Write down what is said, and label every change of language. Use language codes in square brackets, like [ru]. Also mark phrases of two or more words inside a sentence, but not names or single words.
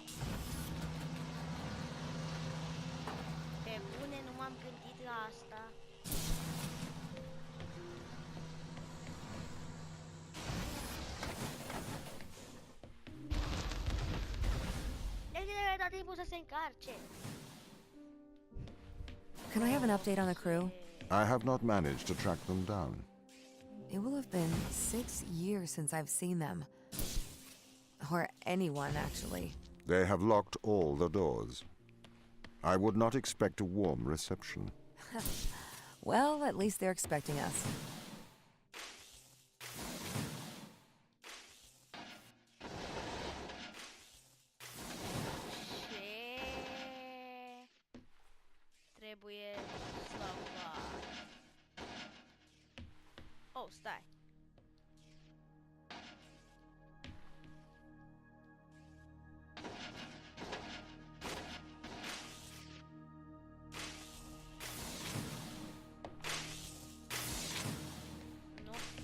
[ro] Pe bune, nu m-am gândit la asta. Deci trebuie dat timpul să se încarce. [en] Can I have an update on the crew? I have not managed to track them down. It will have been 6 years since I've seen them. Or anyone, actually. They have locked all the doors. I would not expect a warm reception. Well, at least they're expecting us. [ro] Trebuie salvat. Oh, stai. Nu.